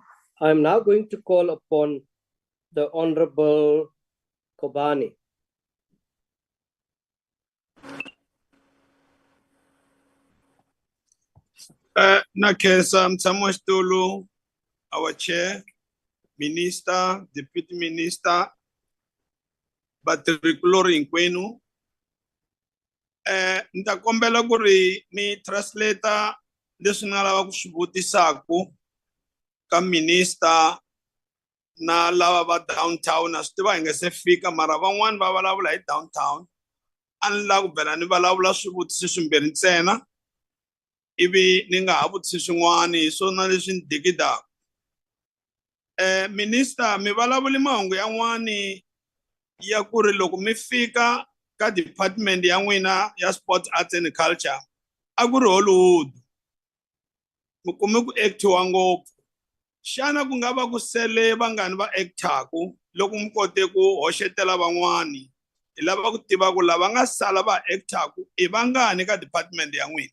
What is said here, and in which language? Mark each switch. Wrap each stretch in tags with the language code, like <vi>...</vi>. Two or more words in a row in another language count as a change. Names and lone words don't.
<en>I'm now going to call upon the Honorable Kobani. Nakesa Mtsamoshtulu, our chair, minister, deputy minister,</en> <ts>Batrikulori Nkwenu. Ntakombela kuri ni translator leswi nga lava ku swi vutisaku ka minister na lava va downtown, na swi tiva hi nga se fika mara van'wani va vulavula hi downtown. A ni lava ku bela ni vulavula swivutiso swimbirhi ntsena ivi ni nga ha vutisi swin'wana hi swona leswi ni digidaka. Minister, mi vulavule mahungu yan'wani ya ku ri loko mi fika ka department ya n'wina ya</ts> <en>sports, arts and culture</en> <ts>a ku ri Hollywood, mi kume ku actiwa ngopfu. Xana ku nga va ku sele vangani va actaku loko mi kote ku hoxetela van'wani? Hi lava ku tiva ku lava nga sala va actaku i vangani ka department ya n'wina.</ts>